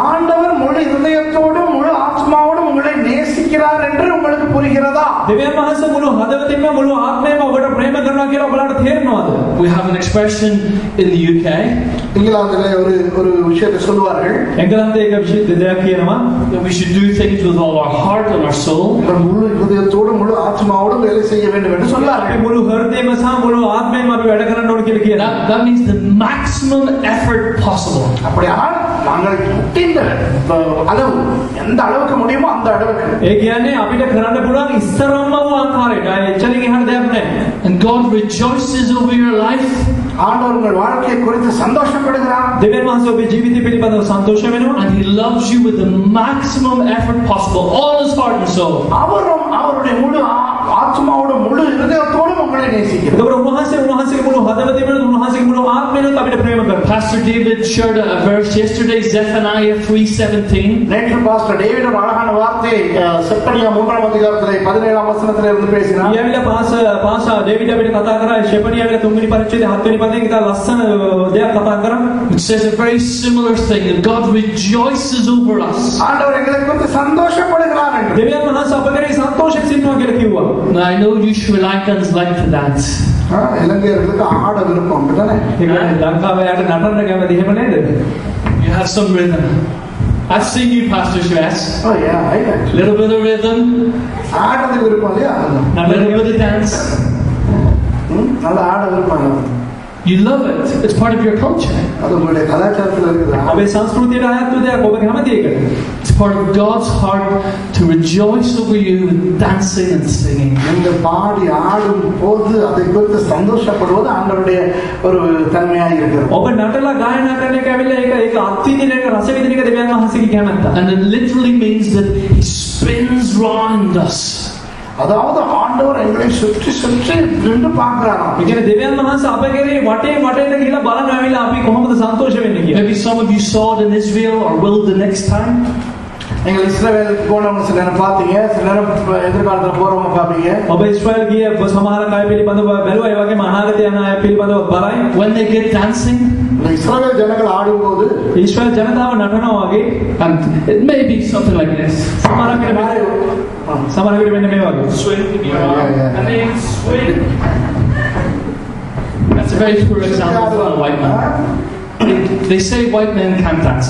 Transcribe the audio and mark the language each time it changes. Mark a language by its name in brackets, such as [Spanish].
[Tamil] ஆண்டவர் முழு இதயத்தோடும் முழு ஆத்மாவோடும் உங்களை நேசிக்கிறார் என்று உங்களுக்கு புரிகிறதா? [Sinhala] දෙවියන් වහන්සේ මුළු හදවතින්ම මුළු ආත්මයෙන්ම ඔබට ප්‍රේම කරනවා කියලා ඔබලාට තේරෙනවද? [English] We have an expression in the UK. [Tamil] இங்கிலாந்திலே ஒரு விஷயத்தை சொல்வார்கள். [Sinhala] එංගලන්තයේ එක දෙයක් කියනවා. [English] That we should do things with all our heart and our soul. [Tamil] முழு இதயத்தோடும் முழு ஆத்மாவோடும் வேலை செய்ய வேண்டும் என்று சொல்வார்கள். [Sinhala] අපි මුළු හෘදයෙන්ම සහ මුළු ආත්මයෙන්ම අපි වැඩ කරන්න ඕන කියලා කියනවා. [English] That means the maximum effort possible. [Tamil] அப்படியானால் நாங்கள் முட்டிந்த அளவு எந்த அளவுக்கு முடியுமோ அந்த அளவுக்கு. [Sinhala] ඒ කියන්නේ අපිට කරන්න පුළුවන් ඉස්සරම්ම වූ ආකාරයට. එච්චරින් එහාට දෙයක් නැහැ. [English] And God rejoices over your life. [Tamil] ஆண்டவர் உங்கள் வாழ்க்கையை குறித்து சந்தோஷப்படுகிறார். [Sinhala] දෙවියන් වහන්සේ ඔබේ ජීවිතය පිළිබඳව සන්තෝෂ වෙනවා. [English] And He loves you with the maximum effort possible, all His heart and soul. [Tamil] அவரும் அவருடைய முழு ஆத்மாவோடும் முழு இதயத்தோடும் உங்களை நேசிக்கிறார். [Sinhala] ඒකවල උන්වහන්සේගේ මුළු හදවතින්ම වහන්සේගේ මුළු ආත්මෙනුත් අපිට ප්‍රේම කරනවා. [English] Pastor David shared a verse yesterday, Zephaniah 3:17. [Tamil] நேற்று பாஸ்டர் டேவிட் ஒரு அழகான வார்த்தை செப்பனியா 3ஆம் அதிகாரத்திலே 17ஆம் வசனத்திலே இருந்து பேசினார். [Sinhala] ඊයවිලා පාසා ඩේවිඩ් අපිට කතා කරා ෂෙපනියාවිලා 3 වෙනි පරිච්ඡේදයේ 7 වෙනි පදයෙන් ඉතින් ලස්සන දෙයක් කතා කරා. [English] It says a very similar thing, that God rejoices over us. [Tamil] ஆண்டவர் எங்களை குறித்து சந்தோஷப்படுகிறார் என்று. [Sinhala] දෙවියන් වහන්සේ අප කෙරෙහි සන්තෝෂයෙන් සිටිනවා කියලා කිව්වා. [English] Now I know you Sri Lankans like to dance. [Tamil] இலங்கையர்களுக்கு ஆட விருப்பம் அப்படிதானே? [Sinhala] ඒක ලංකාවේ යට නටන්න කැමති එහෙම නේද? [English] You have some rhythm. I've seen you, Pastor Suresh. Oh yeah, I like. Little bit of rhythm. [Tamil] ஆடது விருப்பம் இல்லையா? [English] A little bit of dance. [Tamil] நல்ல ஆட விருப்பம். [English] You love it. It's part of your culture. [Tamil] அது உங்களுடைய கலாச்சாரத்தில் இருக்குது. [Sinhala] අපේ සංස්කෘතියට අයත් වූ දෙයක් ඔබ කැමති ඒකට. [English] It's part of God's heart to rejoice over you with dancing and singing. [Tamil] நீங்கள் பாடி ஆடும் போது அதை குறித்து சந்தோஷப்படுவது ஆண்டவருடைய ஒரு தன்மையாக இருக்கிறது. [Sinhala] ඔබ නටලා ගායනා කරන එක ඇවිල්ලා ඒක අත්විඳින එක රස විඳින එක දෙවියන් වහන්සේගේ කැමැත්ත. [English] And it literally means that He spins round us. [Tamil] அதாவது ஆண்டவர் எங்களை சுற்றி சுற்றி நின்று பார்க்கிறாராம். [Sinhala] ඒ කියන්නේ දෙවියන් වහන්සේ අප කෙරේ වටේට ගිහිලා බලන ඇවිල්ලා අපි කොහොමද සන්තෝෂ වෙන්නේ කියලා. [English] Maybe some of you saw it in Israel or will the next time. [Tamil] நீங்கள் இஸ்ரவேலுக்கு போனவங்க சில நேரம் பார்த்தீங்க, சில நேரம் எதிர்காலத்துல போறவங்க பாப்பீங்க. [Sinhala] ඔබ ඉස්රායල් ගිය සමහර අය පිළිබඳව බැලුවා, ඒ වගේම අනාගතය යන අය පිළිබඳව බලයි. [English] When they get dancing, [Tamil] இஸ்ரவேல் ஜனங்கள் ஆடும்போது [Sinhala] ඉස්රායල් ජනතාව නටනවා වගේ, [English] and it may be something like this. [Sinhala] සමහර විට මෙන්න මේ වගේ. [English] Swing, and they swing. That's a very poor example for a white man. They say white men can't dance.